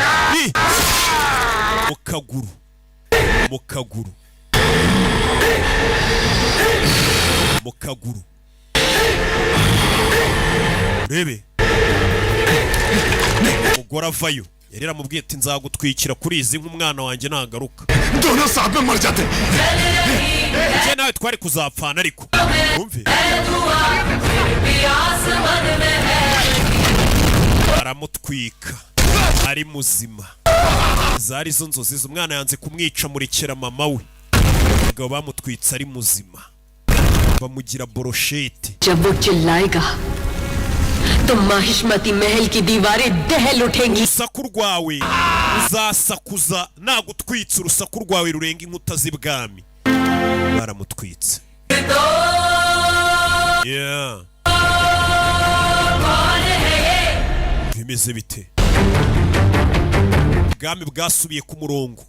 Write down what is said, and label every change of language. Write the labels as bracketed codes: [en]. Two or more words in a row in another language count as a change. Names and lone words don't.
[rw] Mu kaguru. Urebe umugore avayo. Yari aramubwiye ati nzagutwikira kuri izi nk'umwana wanjye nagaruka. [hi] दोनों साथ में मर जाते. [rw] Je nawe twari kuzapfana ariko. Umve. Aramutwika. Ari muzima. Zari zo nzozi z'umwana yanze kumwica murekera mama we. Ngo bamutwitse ari muzima. Bamugira boroshete. [hi] जब वो चिल्लाएगा तो माहिष्मती महल की दीवारें दहल उठेंगी. [rw] Urusaku rwawe uzasakuza nagutwitse. Urusaku rwawe rurenga inkuta z'ibwami. Baramutwitse. Yeah. Bimeze bite? Ubwami bwasubiye ku murongo.